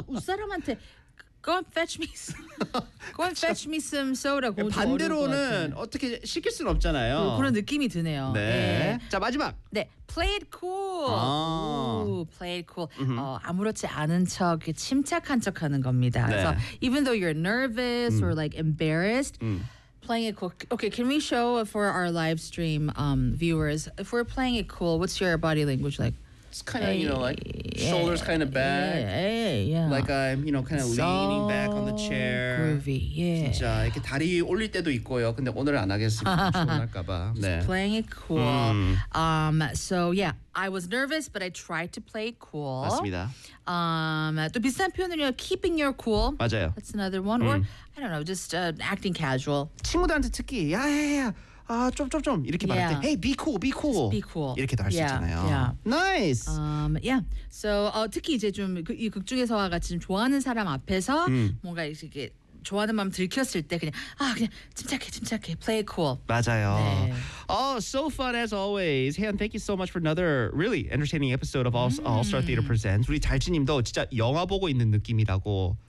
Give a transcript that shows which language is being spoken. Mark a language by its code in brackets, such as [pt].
[en] 윗사람한테 go and fetch me go and fetch me some soda. [ko] 반대로는 어떻게 시킬 순 없잖아요. 그런 느낌이 드네요. 네. 자, 마지막. [en] 네. Play it cool. Play it cool. [ko] 아무렇지 않은 척, 침착한 척 하는 겁니다. 네. [en] So, even though you're nervous or like embarrassed, playing it cool. Okay, can we show for our live stream viewers, if we're playing it cool, what's your body language like? It's kind of, you know, like shoulders kind of back. Yeah. Like I'm, you know, kind of so leaning back on the chair. Groovy, yeah. [ko] 진짜 이렇게 다리 올릴 때도 있고요. 근데 오늘 안 하겠습니다. 좋을까 봐. 네. [en] Playing it cool. So yeah, I was nervous, but I tried to play cool. [ko] 맞습니다. 또 비슷한 표현은요, [en] keeping your cool. [ko] 맞아요. [en] That's another one. Or, I don't know, just acting casual. [ko] 친구들한테 특히, 좀 이렇게 말할 때 [en] hey be cool just be cool [ko] 이렇게도 할 수 있잖아요. [en] Yeah. Nice. [ko] Yeah. So 특히 이제 좀 이 극 중에서와 같이 좀 좋아하는 사람 앞에서 뭔가 이렇게 좋아하는 마음 들켰을 때 그냥 침착해 [en] play it cool. [ko] 맞아요. 네. [en] Oh, so fun as always. Hey, and thank you so much for another really entertaining episode of All Star Theater Presents. [ko] 우리 잘지님도 진짜 영화 보고 있는 느낌이라고.